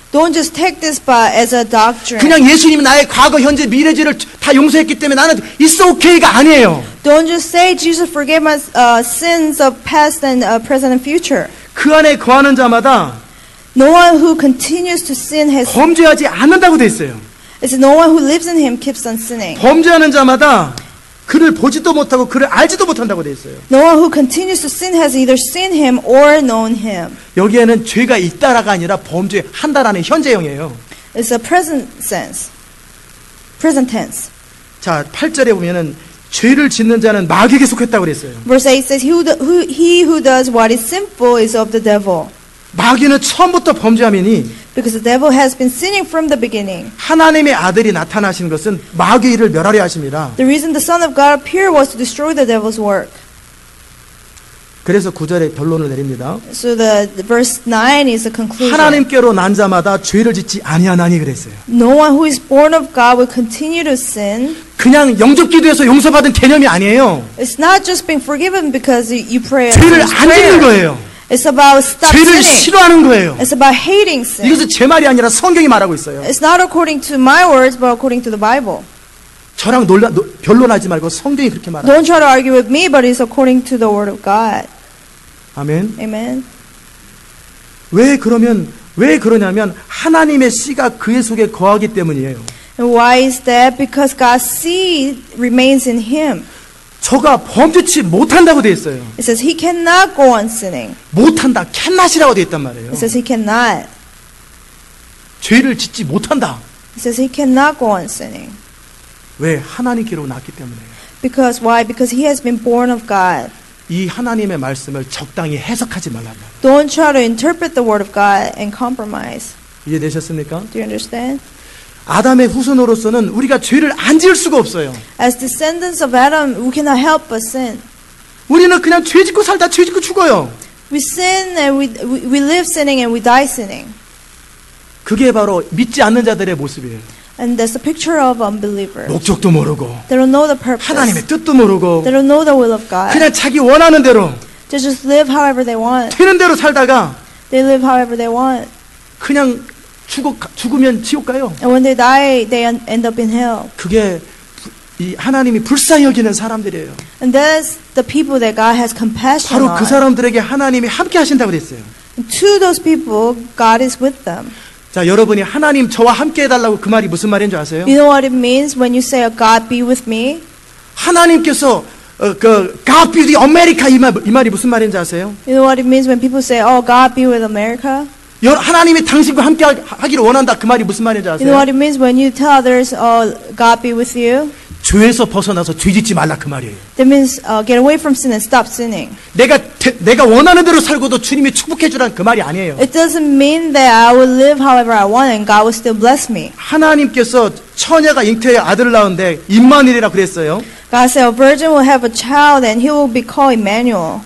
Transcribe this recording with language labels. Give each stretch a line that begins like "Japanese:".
English: Don't just take this as a doctrine.
Korean: 그냥 예수님이 나의 과거, 현재, 미래죄를 다 용서했기 때문에 나는
English: it's okay
Korean: 가 아니에요.
English: Don't just say Jesus forgave my sins of past and present and future.
Korean: 그 안에 거하는 자마다
English: No one who continues to sin has.
Korean: 범죄하지 않는다고 돼 있어요.
English: It's no one who lives in him keeps on sinning.
Korean: 범죄하는 자마다 그를 보지도 못하고 그를 알지도 못한다고 돼 있어요.
English: No one who continues to sin has either seen him or known him.
Korean: 여기에는 죄가 있다라가 아니라 범죄한다라는 현재형이에요.
English: It's a present sense. Present tense.
Korean: 자, 8절에 보면은 죄를 짓는 자는 마귀에게 속했다고 그랬어요.
English: Verse 8 says, he who does what is sinful is of the devil.
Korean: 마귀는 처음부터 범죄함이니
English: Because the devil has been sinning from the beginning.
Korean: 하나님의 아들이 나타나신 것은 마귀의 일을 멸하려 하십니다.
English: The reason the Son of God appeared was to destroy the devil's work.
Korean: 그래서 9절에 결론을 내립니다.
English: So the verse 9 is the conclusion.
Korean: 하나님께로 난 자마다 죄를 짓지 아니하나니 그랬어요.
English: No one who is born of God will continue to sin.
Korean: 그냥 영접 기도에서 용서받은 개념이 아니에요.
English: It's not just being forgiven because you pray.
Korean: 죄를 안 짓는 거예요.
English: It's about stop
Korean: 죄를
English: sinning.
Korean: 싫어하는 거예요.
English: It's about hating sin.
Korean: 이것은 제 말이 아니라 성경이 말하고 있어요.
English: It's not according to my words, but according to the Bible.
Korean: 저랑 변론하지 말고 성경이 그렇게 말합니다.
English: Don't try to argue with me, but it's according to the word of God.
Korean: 아멘.
English: Amen.
Korean: 왜 그러냐면 하나님의 씨가 그의 속에 거하기 때문이에요.
English: And why is that? Because God's seed remains in him.
Korean: 저가 범죄치 못한다고 돼 있어요.
English: It says he cannot go on sinning.
Korean: 못한다, 캔낫이라고 돼 있단 말이에요.
English: It says he cannot.
Korean: 죄를 짓지 못한다.
English: He says he cannot go on sinning.
Korean: 왜? 하나님께로 낳기 때문에.
English: Because why? Because he has been born of God.
Korean: 이 하나님의 말씀을 적당히 해석하지 말라는 거예요.
English: Don't try to interpret the word of God and compromise.
Korean: 이해되셨습니까?
English: Do you understand?
Korean: 아담의 후손으로서는 우리가 죄를 안 지을 수가 없어요.
English: As descendants of Adam, we cannot help but sin.
Korean: 우리는 그냥 죄 짓고 살다 죄 짓고 죽어요.
English: We sin and we live sinning and we die sinning.
Korean: 그게 바로 믿지 않는 자들의 모습이에요.
English: And that's the picture of unbelievers.
Korean: 목적도 모르고
English: They don't know the purpose.
Korean: 하나님의 뜻도 모르고
English: They don't know the will of God.
Korean: 그냥 자기 원하는 대로
English: They just live however they want.
Korean: 되는 대로 살다가
English: They live however they want.
Korean: 그냥 죽으면 지옥 가요.
English: And when they die, they end up in hell.
Korean: 그게 이 하나님이 불쌍히 여기는 사람들이에요.
English: And that's the people that God has compassion
Korean: 바로 그
English: on.
Korean: 사람들에게 하나님이 함께 하신다고 그랬어요.
English: And to those people, God is with them.
Korean: 자, 여러분이 하나님 저와 함께 해달라고 그 말이 무슨 말인 줄 아세요?
English: You know what it means when you say, God be with me?
Korean: 하나님께서
English: God be the America
Korean: 이 말이 무슨 말인지 아세요?
English: You know what it means when people say, oh, God be with America?
Korean: 하나님이 당신과 함께 하기를 원한다 그 말이 무슨 말인지
English: You know what it means when you tell others, oh, God be with you?
Korean: 죄에서 벗어나서 죄 짓지 말라 그 말이에요.
English: That means get away from sin and stop sinning.
Korean: 내가 원하는 대로 살고도 주님이 축복해 주라는 그 말이 아니에요.
English: It doesn't mean that I will live however I want and God will still bless me.
Korean: 하나님께서 처녀가 잉태의 아들을 낳은데 임마누엘이라 그랬어요.
English: God said a virgin will have a child and he will be called Emmanuel.